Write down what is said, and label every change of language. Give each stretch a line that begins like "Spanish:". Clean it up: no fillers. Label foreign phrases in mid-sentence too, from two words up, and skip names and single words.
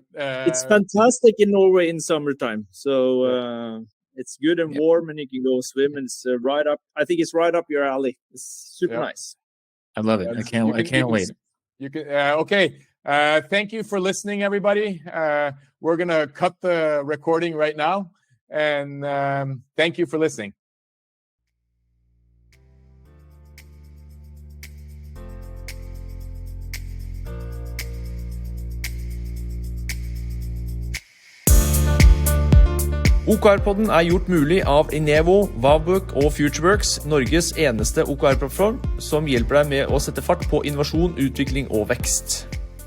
English: it's fantastic in Norway in summertime. So it's good and warm, and you can go swim, and it's right up. I think it's right up your alley. It's super nice. I love it. I can't wait. You can okay. Thank you for listening, everybody. We're gonna cut the recording right now, and thank you for listening.
Norwegian: OKR-podden gjort mulig av Inevo, Wavbook og Futureworks, Norges eneste OKR-plattform, som hjelper deg med å sette fart på innovasjon, utvikling og vekst.